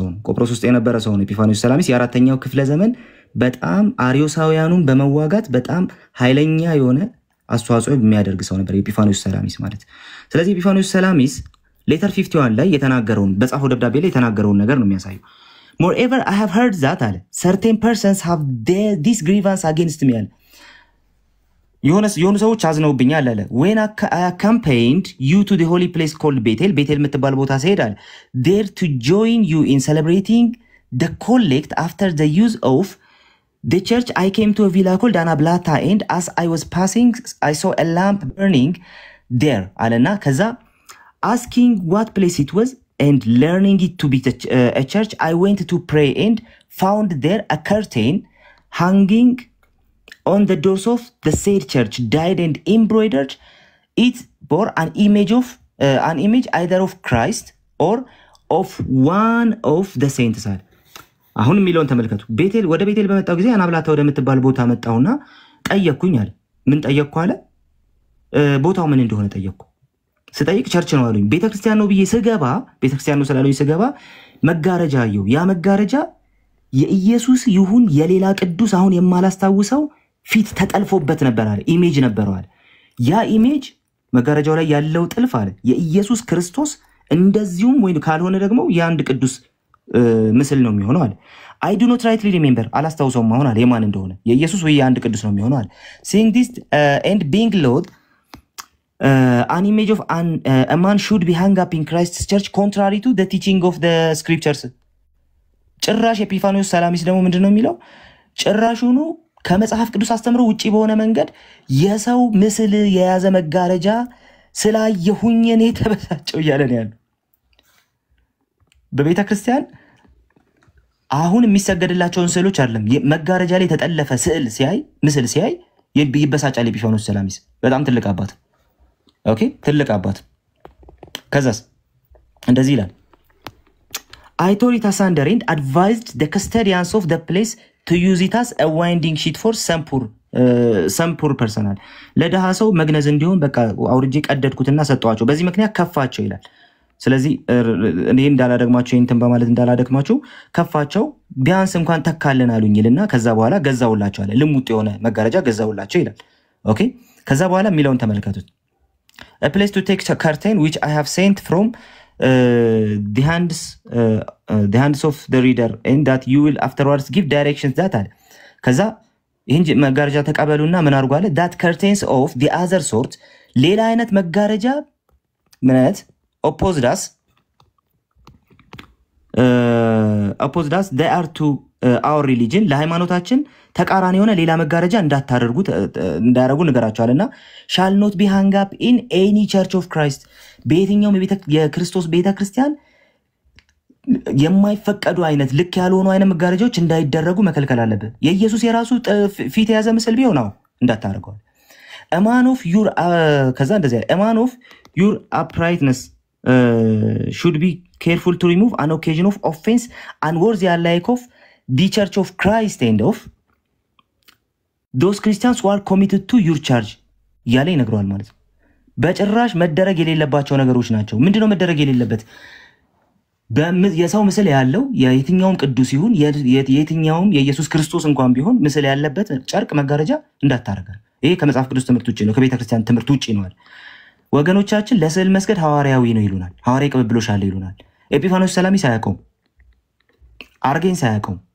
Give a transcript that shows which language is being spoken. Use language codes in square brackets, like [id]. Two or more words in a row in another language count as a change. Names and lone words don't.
[am] ነው ቆጵሮስ ውስጥ የነበረ ሰው ነው ኤጲፋኒዮስ ሰላሚስ የአራተኛው ክፍለ ዘመን በጣም አሪዮሳውያኑን በመዋጋት በጣም ኃይለኛ የሆነ አስተዋጽኦ የሚያደርግ ሰው ነበር ኤጲፋኒዮስ ሰላሚስ ማለት ስለዚህ ኤጲፋኒዮስ ሰላሚስ ሌተር 51 ላይ የተናገረውን በጻፈው ደብዳቤ ላይ የተናገረውን ነገር ነው የሚያሳየው [en] moreover I have heard that [am] አለ [en] certain persons have this grievance against me [am] አለ የሆነ ሰዎች አዝነውብኛል አለ [en] when I accompanied you to the holy place called [am] ቤቴል የምትባል ቦታ ሲሄዳል [en] there to join you in celebrating the collect after the use of the church I came to a villa called Anablata and as I was passing I saw a lamp burning there [am] አለና ከዛ [en] asking what place it was and learning it to be a church I went to pray and found there a curtain hanging on the doors of the said church dyed and embroidered it bore an image either of Christ or of one of the saints [am] አሁን ሚሊዮን ተመልከቱ ወደ ቤቴል በመጣው ጊዜ አናብላታ ወደ ምትባል ቦታ መጣውና ጠየቅኩኝ አለ ምን ጠየቅኩ አለ ቦታው ምን እንደሆነ ጠየቅኩ ስጠይቅ ቸርች ነው አሉኝ ቤተክርስቲያን ነው ብዬ ስገባ ቤተክርስቲያን ነው ስላሉኝ ስገባ መጋረጃ አየሁ ያ መጋረጃ የኢየሱስ ይሁን የሌላ ቅዱስ አሁን የማላስታውሰው ፊት ተጠልፎበት ነበር አለ ኢሜጅ ነበረው አለ ያ ኢሜጅ መጋረጃው ላይ ያለው ጥልፍ አለ የኢየሱስ ክርስቶስ እንደዚሁም ወይ ካልሆነ ደግሞ የአንድ ቅዱስ ምስል ነው የሚሆነው አለ [en] I do not rightly remember [am] አላስታውሰውም አሁን አለ የማን እንደሆነ የኢየሱስ ወይ የአንድ ቅዱስ ነው የሚሆነው አለ [en] seeing this and being Lord an image of a man should be hung up in Christ's church contrary to the teaching of the scriptures [am] ጭራሽ ኤጲፋኒዮስ ሰላሚስ ደግሞ ምንድነው የሚለው ጭራሹኑ ከመጽሐፍ ቅዱስ አስተምሮ ውጪ በሆነ መንገድ የሰው ምስል የያዘ መጋረጃ ስላየሁኝ እኔ ተበሳጨው ይያለን ያለው በቤተ ክርስቲያን አሁን የሚሰገድላቸውን ስዕሎች አይደለም መጋረጃ ላይ ተጠለፈ ምስል ሲያይ ይበሳጫል ኤጲፋኒዮስ ሰላሚስ በጣም ትልቅ አባት ኦኬ ትልቅ አባት ከዛስ እንደዚህ ይላል [en] I told it asunder and advised the custodians of the place to use it as a winding sheet for some poor personal [am] ለደሃ ሰው መግነዝ እንዲሆን በቃ አውርጄ ቀደድኩትና ሰጣዋቸው በዚህ ምክንያት ከፋቸው ይላል ስለዚህ እኔ እንዳላደግማቸው እንትን በማለት እንዳላደግማቸው ከፋቸው ቢያንስ እንኳን ተካለን አሉኝልና ከዛ በኋላ ገዛውላቸው አለ ልሙጥ የሆነ መጋረጃ ገዛውላቸው ይላል ኦኬ ከዛ በኋላ ሚሊዮን ተመልከቱት [en] a place to take a curtain which I have sent from the hands of the reader and that you will afterwards give directions that are [am] ከዛ ይሄን መጋረጃ ተቀበሉና ምን አርጉ አለ [en] that curtains of the other sort [am] ሌላ አይነት መጋረጃ ምንት [en] opposed us they are to our religion [am] ለሃይማኖታችን ተቃራኒ ሆነ ሌላ መጋረጃ እንዳታረጉ ነገራቸዋልና [en] shall not be hung up in any church of Christ [am] በየትኛው የክርስቶስ ቤተክርስቲያን የማይፈቀዱ አይነት ልክ ያልሆኑ አይነት መጋረጃዎች እንዳይደረጉ መከልከል አለበት የኢየሱስ የራሱ ፊት ያዘ ምስል ቢሆን ነው እንዳታረጋው [en] a man of your [am] ከዛ እንደዚህ [en] a man of your uprightness should be careful to remove an occasion of offense unworthy alike of the church of Christ and of those Christians who are committed to your charge [am] ያለ ይነግረዋል ማለት ነው። በጭራሽ መደረግ የሌለባቸው ነገሮች ናቸው። ምንድነው መደረግ የሌለበት? የሰው ምስል ያለው የየትኛውም ቅዱስ ይሁን የየትኛውም የኢየሱስ ክርስቶስ እንኳን ቢሆን ምስል ያለበት ጨርቅ መጋረጃ እንዳታረጋ። ይሄ ከመጽሐፍ ቅዱስ ትምህርት ውጪ ነው፣ ከቤተ ክርስቲያን ትምህርት ውጪ ነው። ወገኖቻችን ለስዕል መስገድ ሐዋርያዊ ነው ይሉናል። ሐዋርያዊ ቅብብሎሽ አለ ይሉናል። ኤጲፋኖስ ሰላሚ ሳያውቀው አርጌን ሳያውቀው